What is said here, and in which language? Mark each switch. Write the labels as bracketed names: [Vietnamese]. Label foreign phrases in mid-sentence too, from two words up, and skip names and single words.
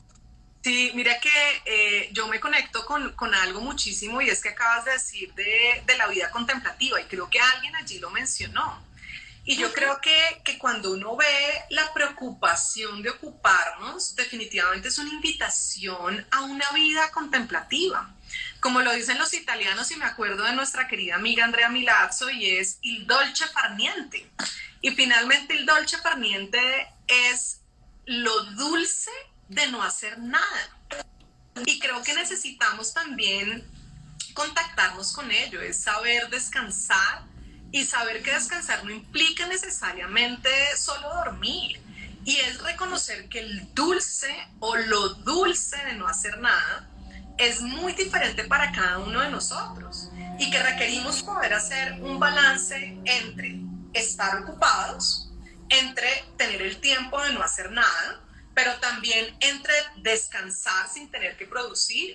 [Spanish] Sí, mira que yo me conecto con algo muchísimo y es que acabas de decir de la vida contemplativa y creo que alguien allí lo mencionó. Y yo creo que cuando uno ve la preocupación de ocuparnos, definitivamente es una invitación a una vida contemplativa. Como lo dicen los italianos, y me acuerdo de nuestra querida amiga Andrea Milazzo, y es [Italian] il dolce far niente. [Spanish] Y finalmente el [Italian] dolce far niente [Spanish] es lo dulce de no hacer nada. Y creo que necesitamos también contactarnos con ello, es saber descansar y saber que descansar no implica necesariamente solo dormir. Y es reconocer que el dulce o lo dulce de no hacer nada es muy diferente para cada uno de nosotros y que requerimos poder hacer un balance entre estar ocupados, entre tener el tiempo de no hacer nada, pero también entre descansar sin tener que producir.